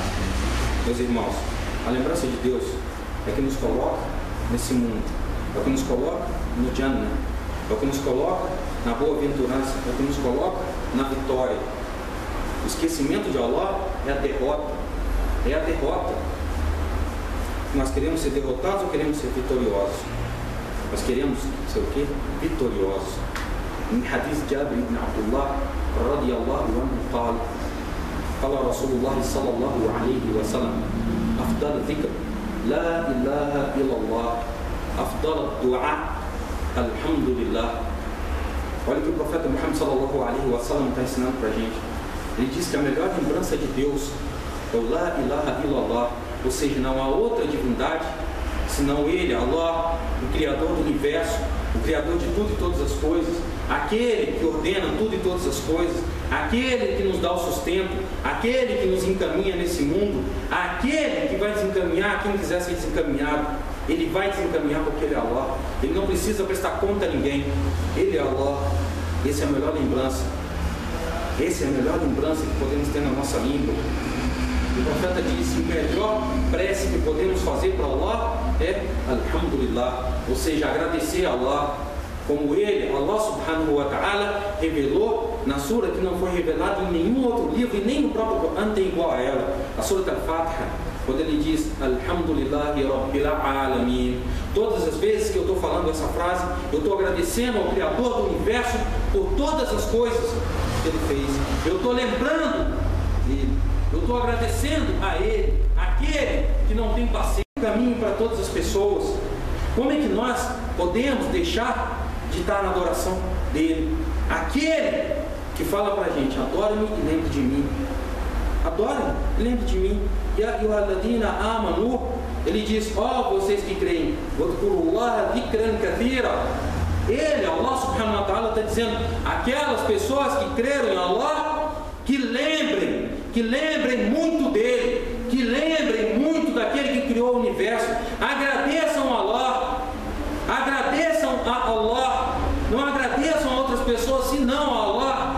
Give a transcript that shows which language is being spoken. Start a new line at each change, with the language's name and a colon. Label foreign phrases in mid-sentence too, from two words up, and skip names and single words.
Portuguese: Meus irmãos, a lembrança de Deus é que nos coloca nesse mundo, é o que nos coloca no Jannah, é o que nos coloca na boa-aventurança, é o que nos coloca na vitória. O esquecimento de Allah é a derrota, é a derrota. Nós queremos ser derrotados ou queremos ser vitoriosos? Nós queremos ser o quê? Vitoriosos.
Arabic: Em حديث جابر بن عبد الله رضي الله عنه قال رسول الله صلى الله عليه وسلم: أفضل الذكر لا إله إلا الله، أفضل الدعاء الحمد لله.
Portuguese: Olha o que o profeta Muhammad
Arabic: صلى الله عليه وسلم
Portuguese: está ensinando para a gente. Ele diz que a melhor lembrança de Deus é o
Arabic: لا إله إلا الله,
Portuguese: ou seja, não há outra divindade senão Ele, Allah, o Criador do Universo, o Criador de tudo e todas as coisas, aquele que ordena tudo e todas as coisas, aquele que nos dá o sustento, aquele que nos encaminha nesse mundo, aquele que vai desencaminhar quem quiser ser desencaminhado. Ele vai desencaminhar porque Ele é Allah. Ele não precisa prestar conta a ninguém. Ele é Allah. Essa é a melhor lembrança. Essa é a melhor lembrança que podemos ter na nossa língua. O profeta disse: o melhor prece que podemos fazer para Allah é Alhamdulillah, ou seja, agradecer a Allah, como Ele, Allah
Arabic: سبحانه وتعالى,
Portuguese: revelou na sura que não foi revelada em nenhum outro livro e nem no próprio Quran tem igual a ela, a sura Al-Fatiha, quando ele diz
Arabic: الحمد لله رب العالمين.
Portuguese: Todas as vezes que eu estou falando essa frase, eu estou agradecendo ao Criador do Universo por todas as coisas que Ele fez. Eu estou lembrando dele. Eu estou agradecendo a Ele, aquele que não tem passeio, caminho para todas as pessoas. Como é que nós podemos deixar de estar na adoração dele? Aquele que fala para a gente: adore-me e lembre de mim. Adore-me e lembre de mim. E
Arabic: أيها الذين آمنوا,
Portuguese: ele diz: ó, vocês que creem,
Arabic: واذكروا الله ذكرا كثيرا.
Portuguese: Ele, Allah
Arabic: سبحانه وتعالى,
Portuguese: está dizendo: aquelas pessoas que creram em Allah, que lembrem muito dele, que lembrem muito daquele que criou o universo. Agradeçam a Allah, agradeçam a Allah, não agradeçam a outras pessoas senão a Allah.